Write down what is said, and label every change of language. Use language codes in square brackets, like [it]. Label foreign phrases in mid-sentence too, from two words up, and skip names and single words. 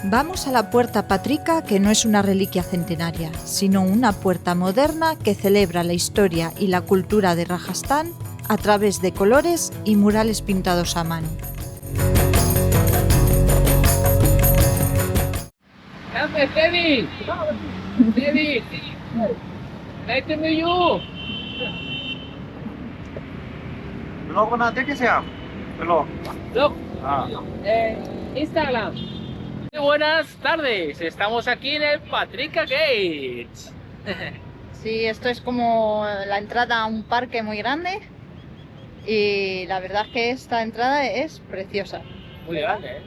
[es] Llegamos a la Puerta Patrica, que no es una reliquia centenaria, sino una puerta moderna que celebra la historia y la cultura de Rajastán a través de colores y murales pintados a mano. [en] Devi! Devi! Nice to meet you! [hi] ब्लॉग बनाते कैसे आप? ब्लॉग [en] Look, [hi] हाँ [en] Instagram. [es] Buenas tardes, estamos aquí en el Patrica Gate. Sí, esto es como la entrada a un parque muy grande y la verdad es que esta entrada es preciosa, Muy grande, ¿eh?